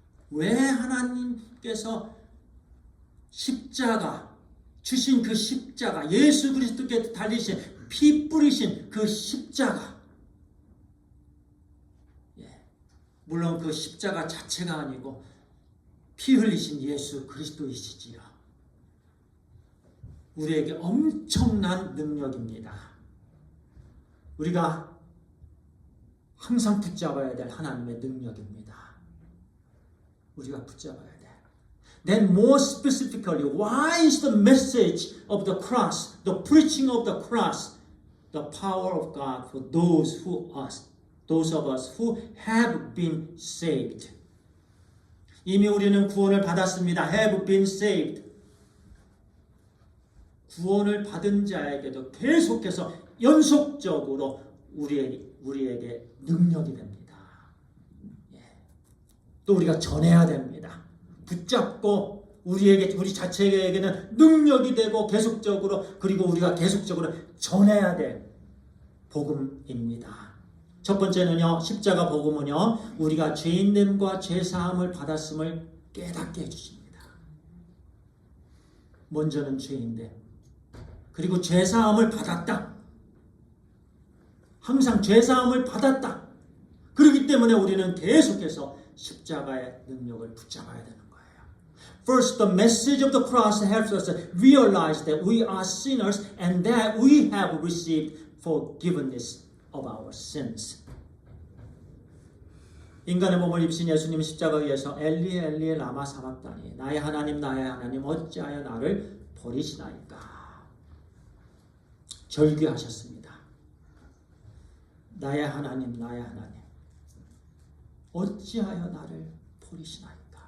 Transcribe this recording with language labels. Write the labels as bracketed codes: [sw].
[ko] 왜 하나님께서 십자가, 주신 그 십자가, 예수 그리스도께 달리신, 피 뿌리신 그 십자가, 물론 그 십자가 자체가 아니고 피 흘리신 예수 그리스도이시지요. 우리에게 엄청난 능력입니다. 우리가 항상 붙잡아야 될 하나님의 능력입니다. 우리가 붙잡아야 돼. [en] Then more specifically, why is the message of the cross, the preaching of the cross, the power of God for those of us who have been saved? [ko] 이미 우리는 구원을 받았습니다. [en] Have been saved. [ko] 구원을 받은 자에게도 계속해서 연속적으로 우리에게 능력이 됩니다. 또 우리가 전해야 됩니다. 붙잡고 우리 자체에게는 능력이 되고 계속적으로, 그리고 우리가 계속적으로 전해야 될 복음입니다. 첫 번째는요, 십자가 복음은요, 우리가 죄인됨과 죄사함을 받았음을 깨닫게 해주십니다. 먼저는 죄인됨, 그리고 죄사함을 받았다. 항상 죄사함을 받았다. 그렇기 때문에 우리는 계속해서 십자가의 능력을 붙잡아야 되는 거예요. [en] First, the message of the cross helps us realize that we are sinners and that we have received forgiveness of our sins. [ko] 인간의 몸을 입으신 예수님 십자가 위에서 엘리 엘리 라마 사박다니, 나의 하나님 어찌하여 나를 버리시나이까 절규하셨습니다. 나의 하나님 어찌하여 나를 버리시나이까.